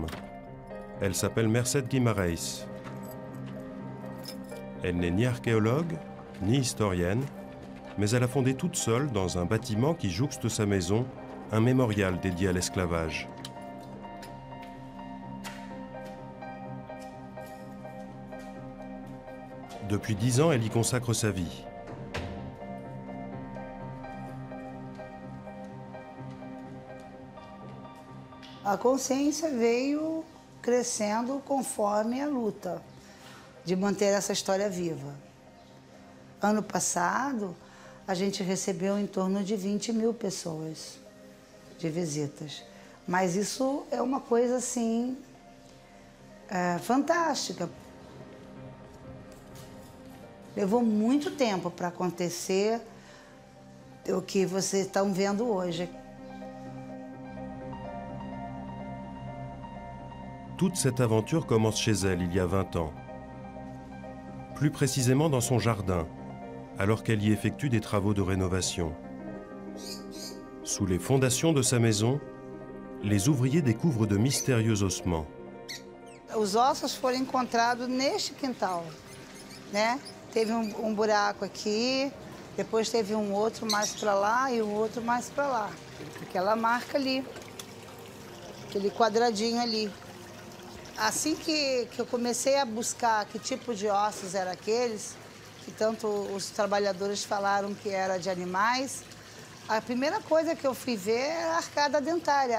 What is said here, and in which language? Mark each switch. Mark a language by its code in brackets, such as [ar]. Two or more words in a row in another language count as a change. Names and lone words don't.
[fr] Elle s'appelle Merced Guimarães. Elle n'est ni archéologue, ni historienne, mais elle a fondé toute seule, dans un bâtiment qui jouxte sa maison, un mémorial dédié à l'esclavage. Depuis 10 ans, elle y consacre sa vie. [pt] A consciência veio crescendo conforme a luta de manter essa história viva. Ano passado, a gente recebeu em torno de 20 mil pessoas de visitas. Mas isso é uma coisa, assim, fantástica. Levou muito tempo para acontecer o que vocês estão vendo hoje. [fr] Toute cette aventure commence chez elle il y a 20 ans. Plus précisément dans son jardin, alors qu'elle y effectue des travaux de rénovation. Sous les fondations de sa maison, les ouvriers découvrent de mystérieux ossements. [pt] Os ossos foram encontrados neste quintal, né? Teve um buraco aqui, depois teve um outro mais para lá e um outro mais para lá. Aquela marca ali, aquele quadradinho ali. Assim que eu comecei a buscar que tipo de ossos eram aqueles, que tanto os trabalhadores falaram que era de animais, a primeira coisa que eu fui ver era a arcada dentária.